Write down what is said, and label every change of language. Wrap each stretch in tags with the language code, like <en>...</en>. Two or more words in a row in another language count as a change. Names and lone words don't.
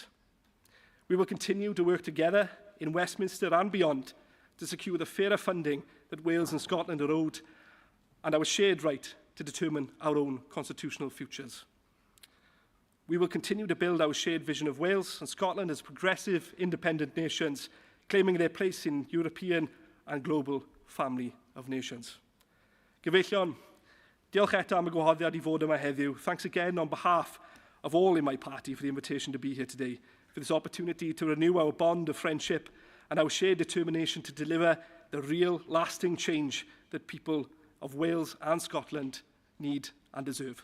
<en>We will continue to work together in Westminster and beyond to secure the fairer funding that Wales and Scotland are owed and our shared right to determine our own constitutional futures. We will continue to build our shared vision of Wales and Scotland as progressive, independent nations, claiming their place in European and global family of nations.</en> <cy>Gyfeillion, diolch eto am y gwahoddiad I fod yma heddiw.</cy> <en>Thanks again on behalf of all in my party for the invitation to be here today, for this opportunity to renew our bond of friendship and our shared determination to deliver the real, lasting change that people of Wales and Scotland need and deserve.</en>